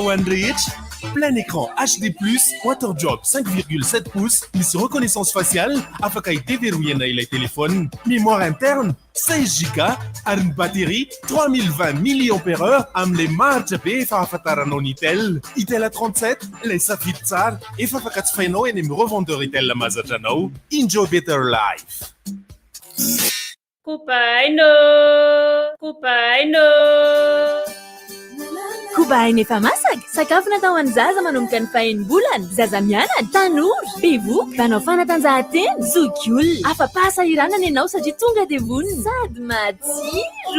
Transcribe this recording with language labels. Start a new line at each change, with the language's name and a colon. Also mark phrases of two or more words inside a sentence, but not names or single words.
Malagasy: ho an'ny rehetra,
French: plein écran
Malagasy: HD+, WaterDrop 5,7 pouces, misy
French: reconnaissance faciale,
Malagasy: afaka idéverrouillena ilay téléphone,
French: mémoire interne
Malagasy: 16 Go, ary ny batterie 3020 mAh am'le maritra be efa ahafantaranao ny Itel. Itel A37, le safidy tsara, efa afaka jifainao eny amin'ny revendeur Itel mahazatra anao.
English: Enjoy better life.
Malagasy: Kubainy efa masaka, sakafo natao an'ny zaza manomboka ny fahenibolana, zaza mianatra, tanora, bevoka, mpanao fanatanjahantena, zokiolona, afa-pahasahiranana ianao satria tonga dia vonona sady matsiro.